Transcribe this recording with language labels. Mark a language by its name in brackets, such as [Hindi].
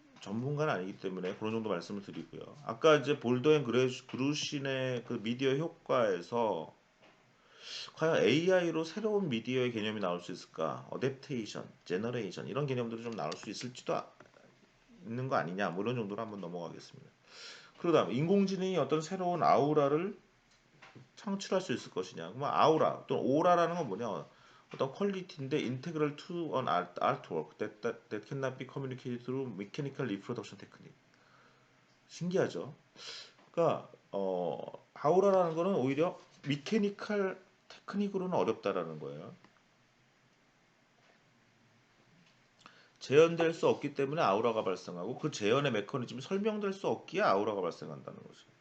[Korean] 전문가는 아니기 때문에 그런 정도 말씀을 드리고요. 아까 이제 볼더 앤 그루신의 그 미디어 효과에서 과연 AI로 새로운 미디어의 개념이 나올 수 있을까? 어댑테이션, 제너레이션 이런 개념들이 좀 나올 수 있을지도 있는 거 아니냐? 뭐 이런 정도로 한번 넘어가겠습니다. 그러다음 인공지능이 어떤 새로운 아우라를 창출할 수 있을 것이냐? 그럼 아우라 또는 오라라는 건 뭐냐? 어떤 퀄리티인데 [English] integral to an artwork that cannot be communicated through mechanical reproduction technique. [Korean] 신기하죠? 그러니까 아우라라는 거는 오히려 미케니컬 테크닉으로는 어렵다라는 거예요. 재현될 수 없기 때문에 아우라가 발생하고 그 재현의 메커니즘이 설명될 수 없기에 아우라가 발생한다는 거죠.